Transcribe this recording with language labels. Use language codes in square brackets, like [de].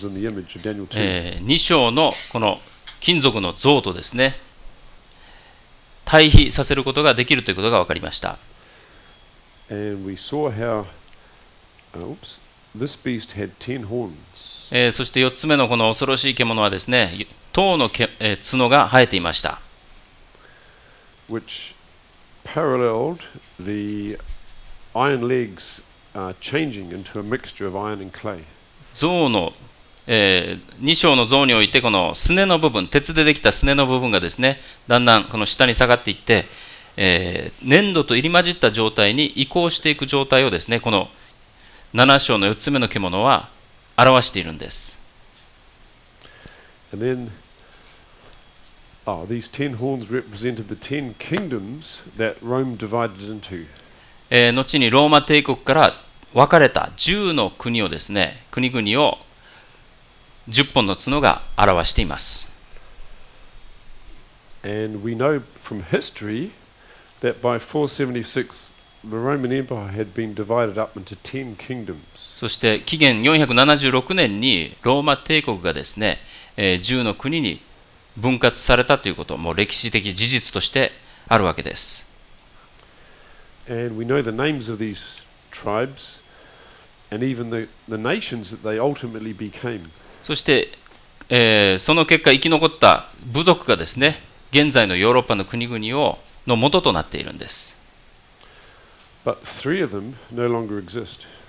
[ja] 2章のこの金属の像とですね対比させることができるということが分かりました。そして4つ目のこの恐ろしい獣はですね10の角が生えていました。 [en] Which paralleled the iron legs changing into a mixture of iron and clay. [ja] 象の、2章の象においてこのすねの部分、鉄でできたすねの部分がですねだんだんこの下に下がっていって、粘土と入り混じった状態に移行していく状態をですねこの7章の4つ目の獣は表しているんです。 [en] And then these 10 horns represented the 10 kingdoms that Rome divided into. [ja] 後にローマ帝国から分かれた10の国をですね、国々を10本の角が表しています。 [en] And we know from history that by 476 the Roman Empire had been divided up into 10 kingdoms. [ja] そして紀元476年にローマ帝国がですね、10の国に分割されたということも歴史的事実としてあるわけです。 [en] And we know the names of these tribes and even the nations that they ultimately became. [ja] そして、その結果生き残った部族がですね、現在のヨーロッパの国々の元となっているんです。 [en] But 3 of them no longer exist.